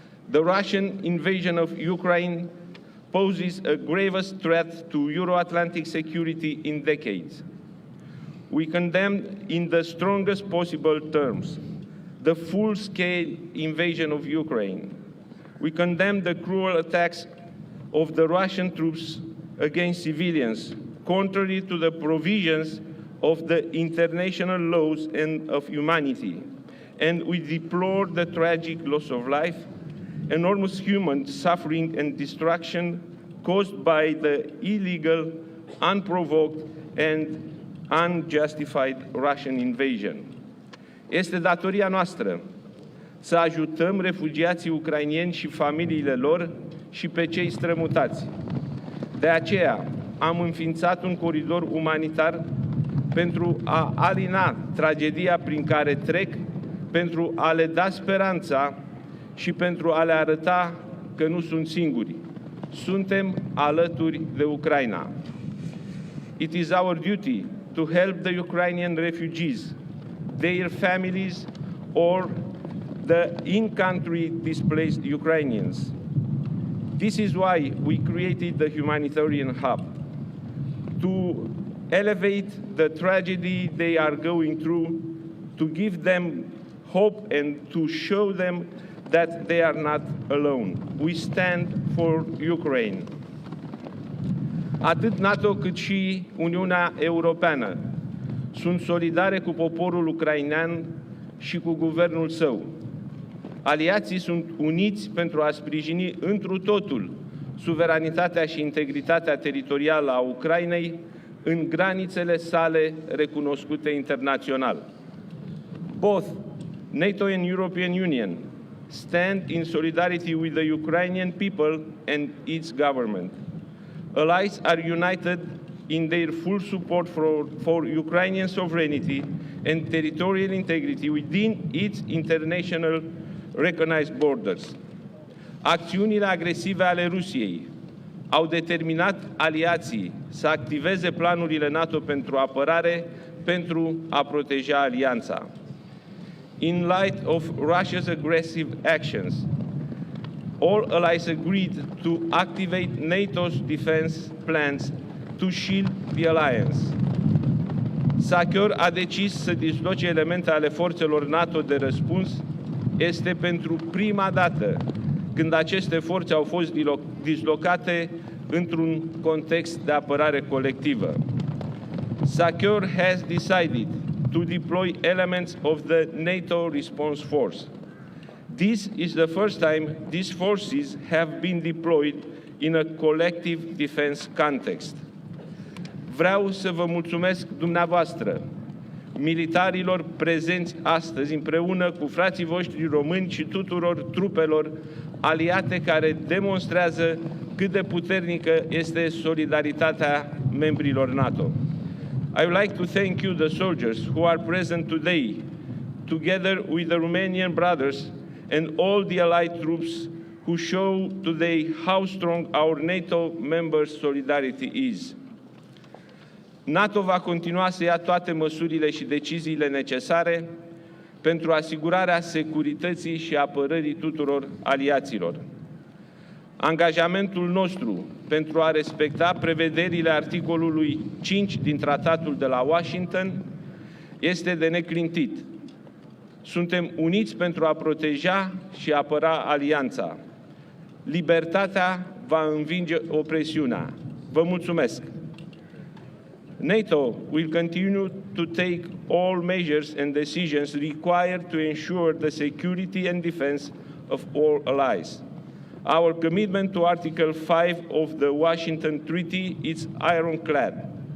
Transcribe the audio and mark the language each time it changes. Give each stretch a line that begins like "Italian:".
English: The Russian invasion of Ukraine poses a gravest threat to Euro-Atlantic security in decades. We condemn in the strongest possible terms the full-scale invasion of Ukraine. We condemn the cruel attacks of the Russian troops against civilians, contrary to the provisions of the international laws and of humanity. And we deplore the tragic loss of life, enormous human suffering and destruction caused by the illegal, unprovoked and unjustified Russian invasion.
Romanian: Este datoria noastră să ajutăm refugiații ucrainieni și familiile lor și pe cei strămutați. De aceea am înființat un coridor umanitar pentru a alina tragedia prin care trec, pentru a le da speranța și pentru a le arăta că nu sunt singuri. Suntem alături de Ucraina.
English: It is our duty to help the Ukrainian refugees, their families, or the in-country displaced Ukrainians. This is why we created the humanitarian hub, to elevate the tragedy they are going through, to give them hope and to show them that they are not alone. We stand for Ukraine.
Romanian: Atât NATO cât și Uniunea Europeană sunt solidare cu poporul ucrainean și cu guvernul său. Aliații sunt uniți pentru a sprijini întru totul suveranitatea și integritatea teritorială a Ucrainei în granițele sale recunoscute internațional.
English: Both NATO and European Union stand in solidarity with the Ukrainian people and its government. Allies are united in their full support for Ukrainian sovereignty and territorial integrity within its international recognized borders.
Romanian: Acțiunile agresive ale Rusiei au determinat aliații să activeze planurile NATO pentru apărare pentru a proteja alianța.
English: In light of Russia's aggressive actions, all allies agreed to activate NATO's defense plans to shield the alliance.
Romanian: SACEUR a decis să disloce elemente ale forțelor NATO de răspuns. Este pentru prima dată când aceste forțe au fost dislocate într-un context de apărare colectivă.
English: SACEUR has decided to deploy elements of the NATO response force. This is the first time these forces have been deployed in a collective defense context.
Romanian: Vreau să vă mulțumesc dumneavoastră, militarilor prezenți astăzi împreună cu frații voștri români și tuturor trupelor aliate care demonstrează cât de puternică este solidaritatea membrilor NATO.
English: I would like to thank you, the soldiers who are present today, together with the Romanian brothers and all the allied troops who show today how strong our NATO members' solidarity is.
Romanian: NATO va continua să ia toate măsurile și deciziile necesare pentru asigurarea securității și apărării tuturor aliaților. Angajamentul nostru pentru a respecta prevederile articolului 5 din Tratatul de la Washington este de neclintit. Suntem uniți pentru a proteja și apăra alianța. Libertatea va învinge opresiunea. Vă mulțumesc!
English: NATO will continue to take all measures and decisions required to ensure the security and defense of all allies. Our commitment to Article 5 of the Washington Treaty is ironclad.